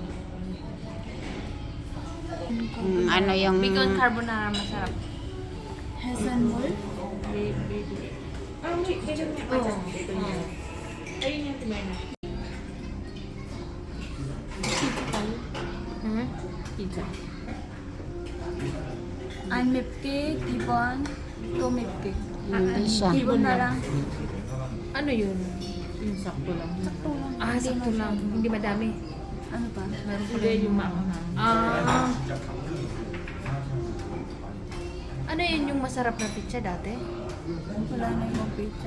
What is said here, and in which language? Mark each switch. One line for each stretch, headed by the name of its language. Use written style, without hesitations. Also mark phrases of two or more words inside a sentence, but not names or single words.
Filipino: Ano yung... Bacon carbonara masarap. baby. Ah, may ganyan nga. Oo. Ayun yung timinay. Hmm? Pizza.
Korean: 안 맵게 기본 또 맵게
Filipino: Hindi siya.
Korean: 기본 나랑
Filipino: Ano yun? Yung sakto lang. Ah, sakto lang. Hindi madami. ano ba? Meron pala. Hindi yung maanghang. Ano yun yung masarap na pizza dati? wala na yung pizza